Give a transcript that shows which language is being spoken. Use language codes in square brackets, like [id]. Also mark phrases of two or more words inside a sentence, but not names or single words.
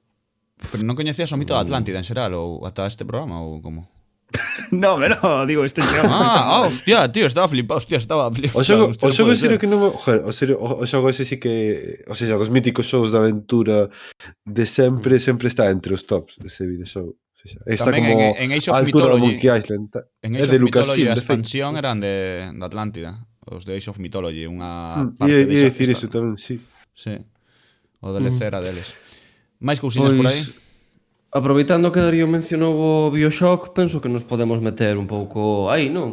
[gl] Pero non coñecías o mito da Atlántida en xeral ou ata este programa ou como? No, digo, este xogo. Hostia, tío, estaba flipado, O xogo en serio que non... Joder, o xogo ese sí que... [es] O sea, [gl] os míticos xogos de aventura de sempre está entre os tops dese videoxogo. Está tamén como en Age of a altura Mythology, do Monkey Island. En Age of Mythology a expansión eran de Atlántida. Os de Age of Mythology, unha parte de dicir iso tamén, sí. Sí, o DLC era deles. Máis cousiñas por aí? Aproveitando que Darío mencionou o Bioshock, penso que nos podemos meter un pouco aí, non?